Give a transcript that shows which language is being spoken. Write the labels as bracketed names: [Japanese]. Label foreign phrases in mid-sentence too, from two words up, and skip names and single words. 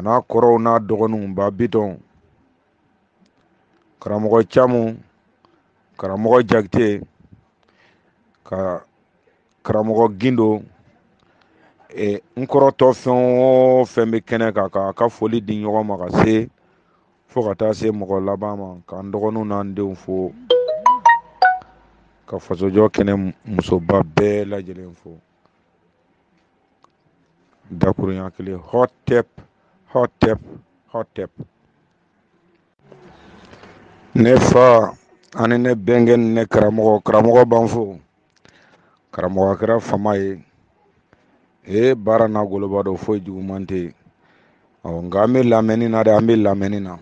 [Bambara] n'a kɔrɔw n'a dɔgɔninw Ba Bitɔn, karamɔgɔ Camu, karamɔgɔ Jakite, ka karamɔgɔ Gindo, n kɔrɔtɔ fɛn o fɛn bɛ kɛnɛ kan k'a ka foli di ɲɔgɔn ma ka se fo ka taa se mɔgɔ laban ma, k'an dɔgɔninw n'an denw fo, ka fasojɔ kɛnɛ musoba bɛɛ lajɛlen fo. Dakurunya kelen [English] hot tap hot tap hot tap. [Bambara] Ne fa ani ne bɛnkɛ ni ne karamɔgɔ Banfo, karamɔgɔ kɛra fama ye baara n'a goloba dɔ foyi juguman tɛ yen. Nka an bɛ lamɛnni na dɛ, an bɛ lamɛnni na.